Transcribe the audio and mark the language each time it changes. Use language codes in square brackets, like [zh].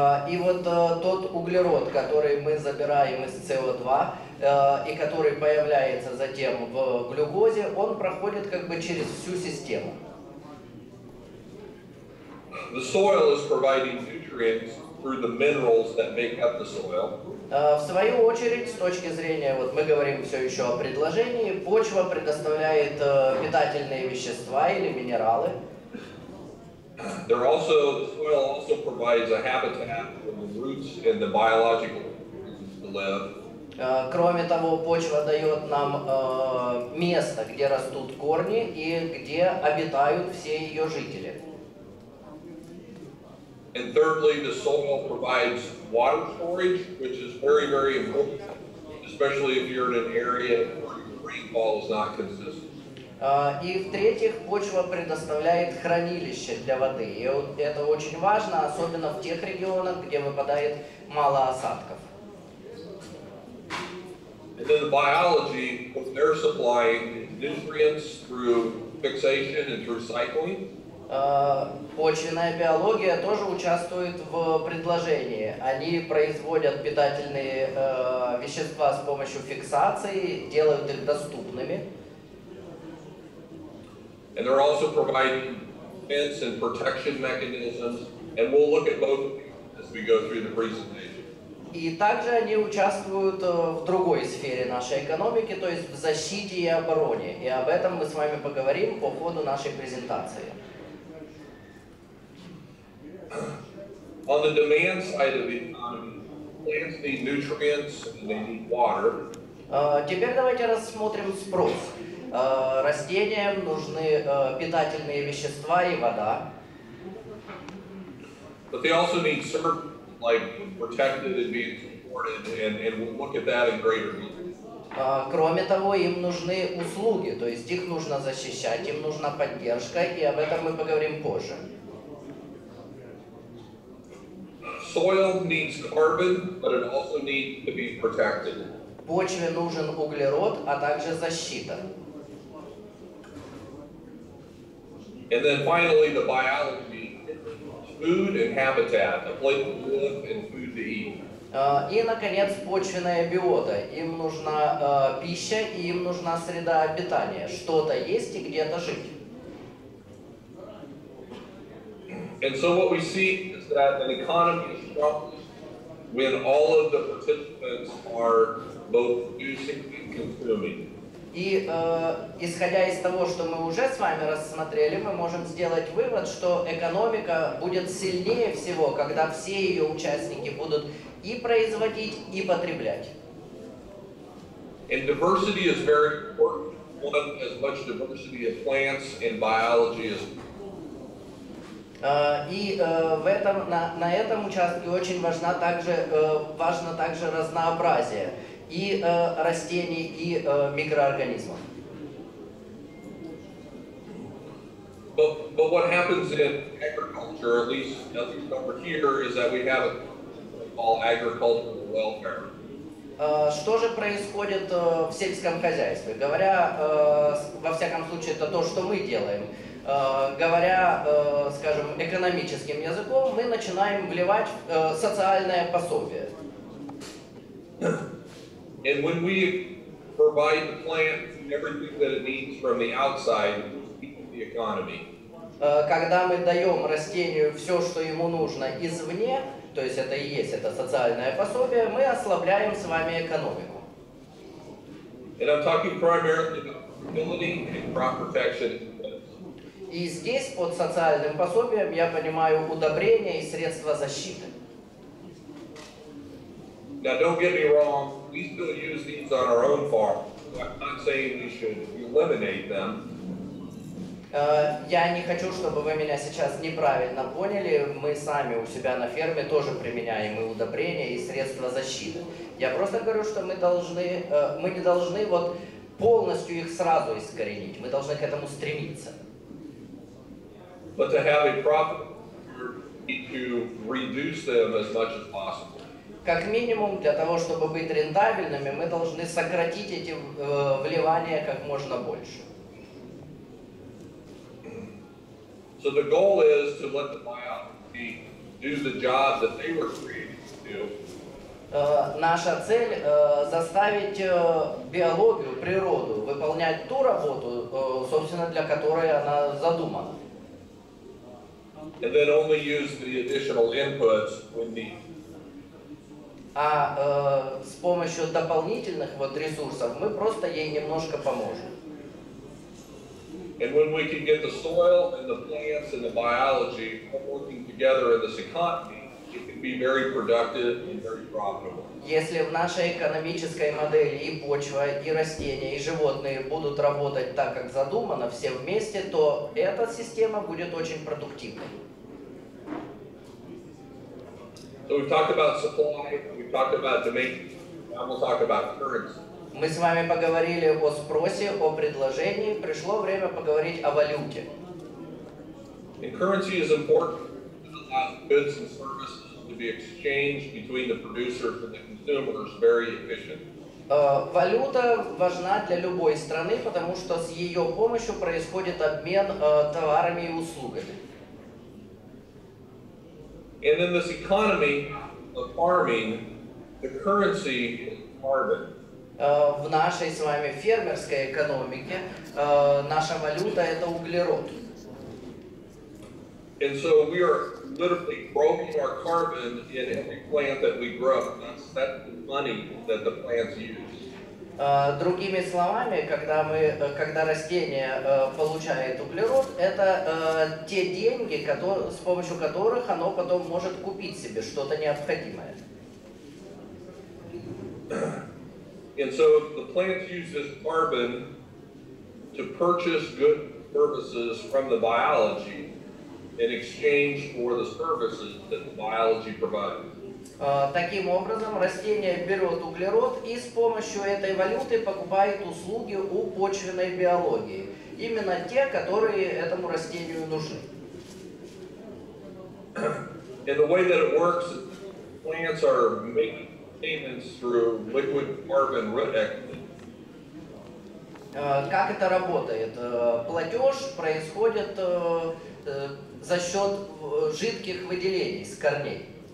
[ru] И вот тот углерод, который мы забираем из СО2 и который появляется затем в глюкозе, он проходит как бы через всю систему. [en] The soil is providing nutrients through the minerals that make up the soil. [ru] В свою очередь, с точки зрения, вот мы говорим все еще о предложении, почва предоставляет питательные вещества или минералы. [en] The soil also provides a habitat for the roots and the biological organisms to live. [ru] Кроме того, почва дает нам место, где растут корни и где обитают все ее жители. [en] And thirdly, the soil provides water storage, which is very, very important, especially if you're in an area where your rainfall is not consistent. [ru] И в-третьих, почва предоставляет хранилище для воды. И это очень важно, особенно в тех регионах, где выпадает мало осадков. [en] And then the biology, they're supplying nutrients through fixation and through cycling. [ru] Почвенная биология тоже участвует в предложении. Они производят питательные вещества с помощью фиксации, делают их доступными. [en] And they're also providing defense and protection mechanisms, and we'll look at both of these as we go through the presentation. [ru] И также они участвуют в другой сфере нашей экономики, то есть в защите и обороне. И об этом мы с вами поговорим по ходу нашей презентации. [en] On the demand side of the economy, plants need nutrients and they need water. [ru] Теперь давайте рассмотрим спрос. Растениям нужны питательные вещества и вода. [en] But they also need services like protected and being supported, and we'll look at that in greater detail. [ru] Кроме того, им нужны услуги, то есть их нужно защищать, им нужна поддержка, и об этом мы поговорим позже. [en] Soil needs carbon, but it also needs to be protected. [ru] Почве нужен углерод, а также защита. [en] And then finally, the biology, food and habitat, a place to live and food to eat. [ru] И, наконец, почвенная биота. Им нужна пища и им нужна среда обитания. Что-то есть и где-то жить. [en] And so what we see is that an economy is strong when all of the participants are both producing and consuming. [ru] И исходя из того, что мы уже с вами рассмотрели, мы можем сделать вывод, что экономика будет сильнее всего, когда все ее участники будут и производить, и потреблять. [en] And diversity is very important. One, as much diversity of plants and biology as [ru] И на этом участке очень важно также разнообразие и растений, и микроорганизмов. [en] But what happens in agriculture, at least over here, is that we have a called agricultural welfare. [ru] Что же происходит в сельском хозяйстве? Говоря, во всяком случае, это то, что мы делаем. Говоря, скажем, экономическим языком, мы начинаем вливать социальное пособие. [en] And when we provide the plant everything that it needs from the outside, we keep the economy. [ru] Когда мы даем растению все, что ему нужно извне, то есть это и есть это социальное пособие, мы ослабляем с вами экономику. [en] And I'm talking primarily about fertility and crop protection. [ru] И здесь под социальным пособием я понимаю удобрения и средства защиты. [en] Now, don't get me wrong, we still use these on our own farm. I'm not saying we should eliminate them. [ru] Я не хочу, чтобы вы меня сейчас неправильно поняли. Мы сами у себя на ферме тоже применяем и удобрения, и средства защиты. Я просто говорю, что мы не должны вот полностью их сразу искоренить. Мы должны к этому стремиться. [en] But to have a profit, we need to reduce them as much as possible. [ru] Как минимум, для того, чтобы быть рентабельными, мы должны сократить эти вливания как можно больше. [en] So the goal is to let the biology do the job that they were created to do. [ru] Наша цель заставить биологию, природу выполнять ту работу, собственно, для которой она задумана. [en] And then only use the additional inputs when needed. [ru] А с помощью дополнительных ресурсов мы просто ей немножко поможем. [en] And when we can get the soil and the plants and the biology all working together in this economy, it can be very productive and very profitable. [ru] Если в нашей экономической модели и почва, и растения, и животные будут работать так, как задумано, все вместе, то эта система будет очень продуктивной. [en] So we've talked about supply, we've talked about demand, now we'll talk about currency. [ru] Мы с вами поговорили о спросе, о предложении, пришло время поговорить о валюте. [en] And currency is important. It allows goods and services to be exchanged between the producers and the consumers very efficient. [ru] Валюта важна для любой страны, потому что с ее помощью происходит обмен товарами и услугами. [en] And in this economy of farming, the currency is carbon. [ru] В нашей с вами фермерской экономике наша валюта – это углерод. [en] And so we are literally growing our carbon in every plant that we grow. That's the money that the plants use. [ru] Другими словами, когда растение получает углерод, это те деньги, с помощью которых оно потом может купить себе что-то необходимое. [en] And so the plants use this carbon to purchase goods and services from the biology in exchange for the services that the biology provides. [ru] Таким образом, растение берет углерод и с помощью этой валюты покупает услуги у почвенной биологии. Именно те, которые этому растению нужны. [en] And the way that it works is plants are making payments through liquid carbon root activity. [ru] Как это работает? Платеж происходит за счет жидких выделений с корней.